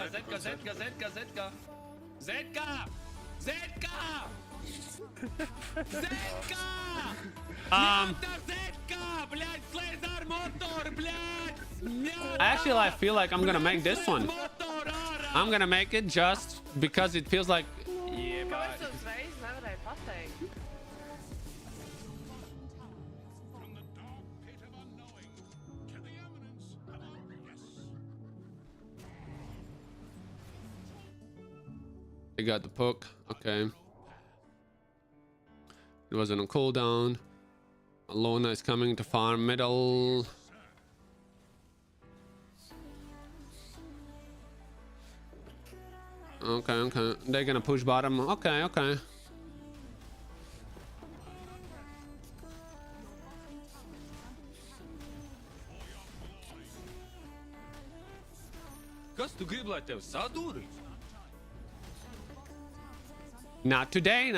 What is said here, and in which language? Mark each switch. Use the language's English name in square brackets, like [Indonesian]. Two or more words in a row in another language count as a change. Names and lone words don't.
[English] Actually, I feel like I'm gonna make this one. I'm gonna make it just because it feels like. [Latvian] Kāpēc tu uzreiz nevarēji pateikt? [English] I got the poke. Okay. It wasn't on cooldown. Lona is coming to farm middle. Okay. They're gonna push bottom. Okay. [Latvian] Kas tu gribi, lai tev sadūri? [English] Not today.